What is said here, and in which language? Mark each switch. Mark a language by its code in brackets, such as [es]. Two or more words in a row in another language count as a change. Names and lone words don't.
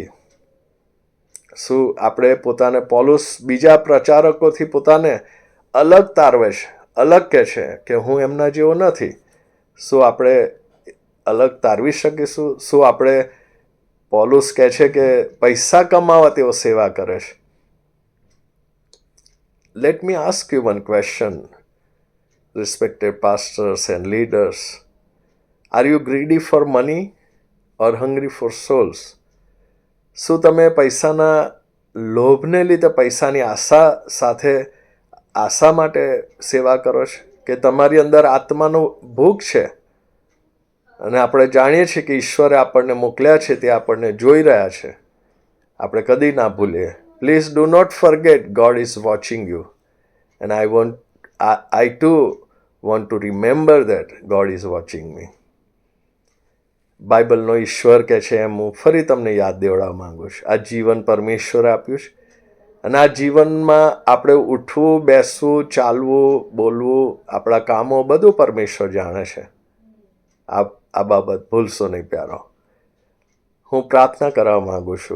[gu] શું આપણે પોતાને, પૌલુસ બીજા પ્રચારકોથી પોતાને અલગ તારવે છે, અલગ કહે છે કે હું એમના જેવો નથી? શું આપણે અલગ તારવી શકીશું? શું આપણે, પૌલુસ કહે છે કે પૈસા કમાવા તેઓ સેવા કરે છે? [en] Let me ask you one question, respected pastors and leaders. Are you greedy for money or hungry for souls? [gu] શું તમે પૈસાના લોભને લીધે, પૈસાની આશા માટે સેવા કરો છો, કે તમારી અંદર આત્માનો ભૂખ છે અને આપણે જાણીએ છીએ કે ઈશ્વરે આપણને મોકલ્યા છે, તે આપણને જોઈ રહ્યા છે? આપણે કદી ના ભૂલીએ. [en] Please do not forget, God is watching you, and I too want to remember that God is watching me. [gu] બાઇબલનો ઈશ્વર કહે છે એમ હું ફરી તમને યાદ દેવડાવવા માંગુ છું. આ જીવન પરમેશ્વરે આપ્યું છે અને આ જીવનમાં આપણે ઉઠવું, બેસવું, ચાલવું, બોલવું, આપણા કામો બધું પરમેશ્વર જાણે છે. આ બાબત ભૂલશો નહીં પ્યારો. હું પ્રાર્થના કરવા માંગુ છું.